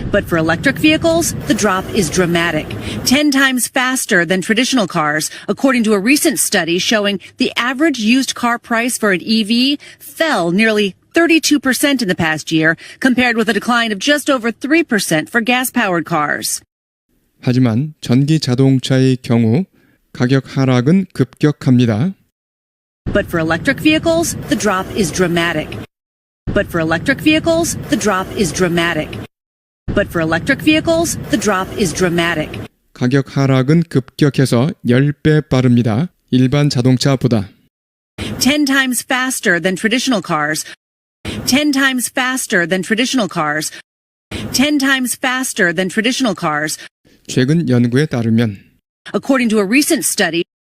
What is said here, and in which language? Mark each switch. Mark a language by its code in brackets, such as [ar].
[en] But for electric vehicles, the drop is dramatic. 10 times faster than traditional cars, according to a recent study showing the average used car price for an EV fell nearly 32% in the past year, compared with a decline of just over 3% for gas-powered cars. [ko] 하지만 전기 자동차의 경우 가격 하락은 급격합니다. [en] But for electric vehicles, the drop is dramatic. But for electric vehicles, the drop is dramatic. But for electric vehicles, the drop is dramatic. [ko] 가격 하락은 급격해서 10배 빠릅니다. 일반 자동차보다 [en] 10 times faster than traditional cars. 10 times faster than traditional cars. 10 times faster than traditional cars. [ko] 최근 연구에 따르면 [en] According to a recent study,